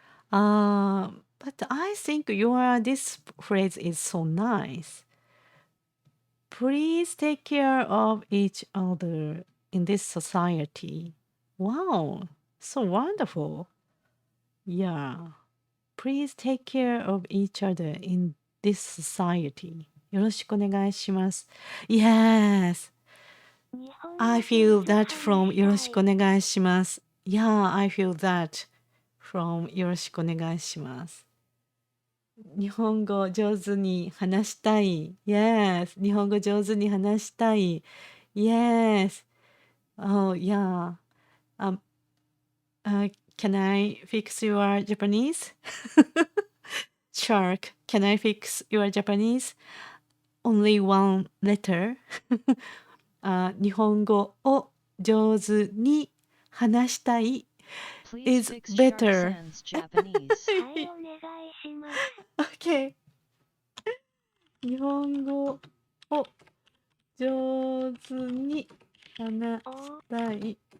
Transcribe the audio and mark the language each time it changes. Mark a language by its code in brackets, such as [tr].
[en] But I think this phrase is so nice. Please take care of each other in this society. Wow, so wonderful. Yeah. Please take care of each other in this society. [ja] よろしくお願いします。 [en] Yes. I feel that from よろしくお願いします。 Yeah, I feel that from [ja] よろしくお願いします。日本語上手に話したい。 [en] Yes. [ja] 日本語上手に話したい。 [en] Yes. Oh, yeah. Can I fix your Japanese? Shark, can I fix your Japanese? Only one letter. [ja] 日本語を上手に話したい is [en] Please fix better. Shark-san's Japanese. [ja] はい、お願いします。 [en] Okay. [ja] 日本語を上手に話したい。